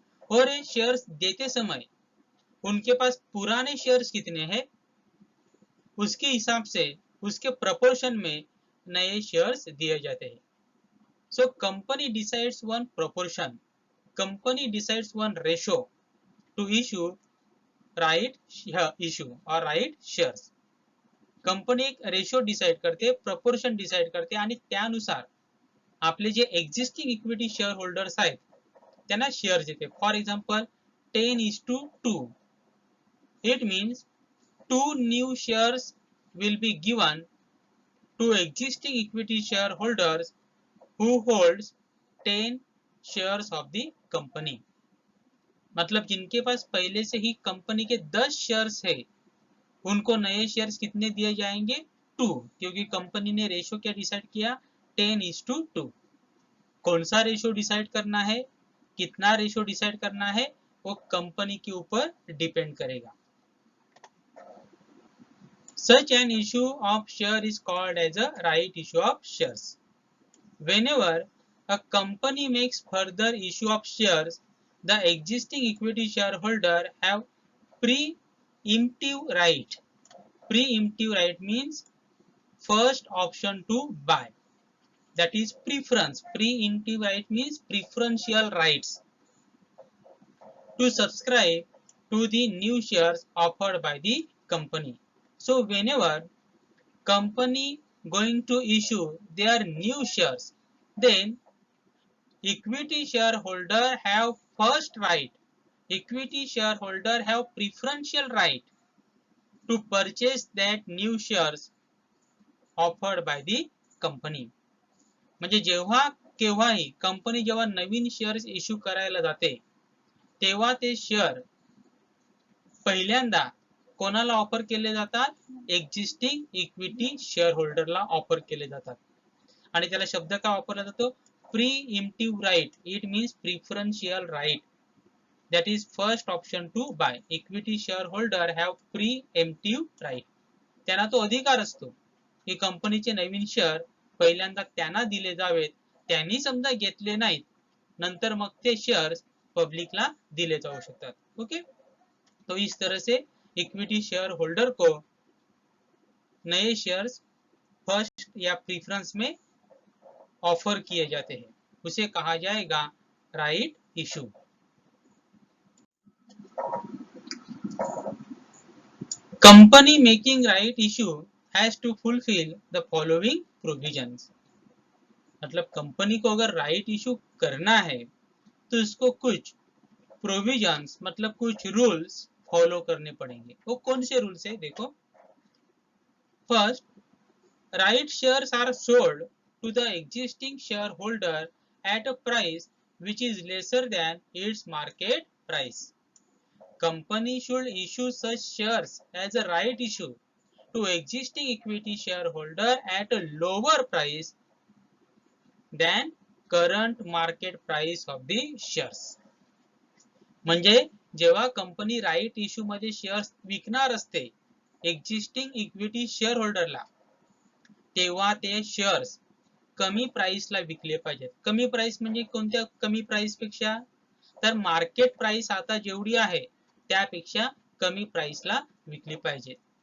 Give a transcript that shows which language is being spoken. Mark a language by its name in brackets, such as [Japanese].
[Hindi] और ये शेयर्स देते समय उनके पास पुराने शेयर्स कितने हैं, उसके हिसाब से उसके प्रपोर्शन में नए शेयर्स दिए जाते हैं. [English] So company decides one proportion, company decides one ratio to issue right issue और right shares. [Marathi] कंपनी एक रेशो डिसाइड करते, प्रपोर्शन डिसाइड करते आणि त्यानुसार आपले जे एक्झिस्टिंग इक्विटी शेअर होल्डर्स आहेत त्यांना शेअर्स देते. [English] For example 10:2. It means 2 new shares will be given to existing equity shareholders who holds 10 shares of the company. [Hindi] मतलब जिनके पास पहले से ही कंपनी के 10 शेयर्स है, उनको नए शेयर्स कितने दिए जाएंगे? 2, क्योंकि कंपनी ने रेशो क्या डिसाइड किया? 10:2. कौन सा रेशो डिसाइड करना है, कितना रेशो डिसाइड करना है, वो कंपनी के ऊपर डिपेंड करेगा. [English] Such an issue of share is called as a right issue of shares. Whenever a company makes further issue of shares, the existing equity shareholder have preemptive right. Preemptive right means first option to buy. That is preference. Preemptive right means preferential rights to subscribe to the new shares offered by the company. So whenever company going to issue their new shares, then equity shareholder have first right, equity shareholder have preferential right to purchase that new shares offered by the company. [Marathi] म्हणजे जेव्हा केव्हाही company जेव्हा नवीन shares issue करायला जाते, तेव्हा ते share पहिल्यांदा कोणाला ऑफर केले जातात? एक्झिस्टिंग इक्विटी शेअर होल्डरला ऑफर केले जातात. आणि त्याला शब्द काय वापरला जातो? प्रीइम्प्टिव्ह right. [English] It means preferential right. That is first option to buy. Equity share holder have preemptive right. [Marathi] त्यांना तो अधिकार असतो की कंपनीचे नवीन शेअर पहिल्यांदा त्यांना दिले जावेत. त्यांनी समजा घेतले नाहीत, नंतर मग ते शेअर्स पब्लिकला दिले जाऊ शकतात. [Hindi] ओके, तो इस तरह से इक्विटी शेयर होल्डर को नए शेयर्स फर्स्ट या प्रीफरेंस में ऑफर किए जाते हैं, उसे कहा जाएगा right issue. [English] Company making right issue has to fulfil the following provisions. [Hindi] मतलब कंपनी को अगर राइट इशू करना है तो इसको कुछ प्रोविजंस मतलब कुछ रूल्स फॉलो करने पड़ेंगे. वो कौन से रूल्स है? [English] देखो, first, right shares are sold to the existing share holder at a price which is lesser than its market price. Company should issue such shares as a right issue to existing equity shareholder at a lower price than current market price of the shares. [Marathi] म्हणजे जेव्हा company right issue मध्ये shares विकणार असते existing equity share होल्डरला, तेव्हा ते shares कमी प्राइसला विकले पाहिजेत. कमी प्राइस म्हणजे कोणत्या कमी प्राइस पेक्षा? तर मार्केट प्राइस आता जेवढी आहे त्यापेक्षा कमी प्राइसला विकली पाहिजे.